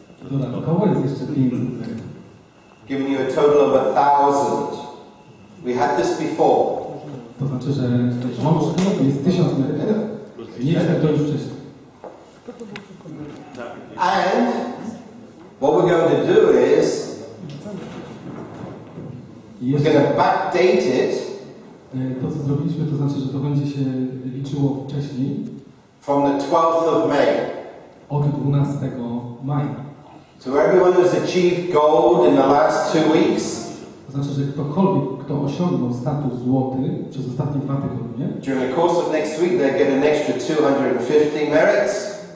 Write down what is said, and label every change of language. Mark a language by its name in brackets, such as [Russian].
[Polish] Dodatkowo jest jeszcze 500 merytów. [English] Giving you a total of 1,000. We had this before. [Polish] To znaczy, że łącznie jest 1000 merytów. Mieliśmy to już wcześniej. [English] And what we're going to do is we're going to backdate it. [Polish] To, co zrobiliśmy, to znaczy, że to będzie się liczyło wcześniej. [English] From the 12th of May. [Polish] Od 12 maja. [English] So everyone who's achieved gold in the last 2 weeks. [Polish] To znaczy, że ktokolwiek, kto osiągnął status złoty przez ostatnie 2 tygodnie, [English] during the course of next week, they get an extra 250 merits.